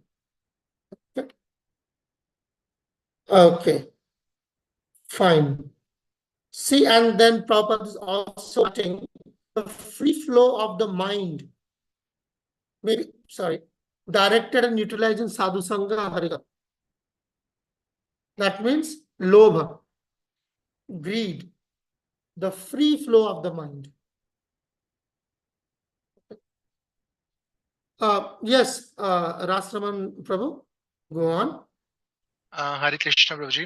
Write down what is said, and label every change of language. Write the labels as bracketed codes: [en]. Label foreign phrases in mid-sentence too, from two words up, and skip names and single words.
[en] Okay. Okay. Fine. See, and then Prabhupada is also writing the free flow of the mind. Maybe, sorry, directed and utilizing [sa] साधु सङ्ग [en] harika. That means lobha, greed, the free flow of the mind. Yes, Rasraman Prabhu, go on. Hare Krishna, Prabhuji.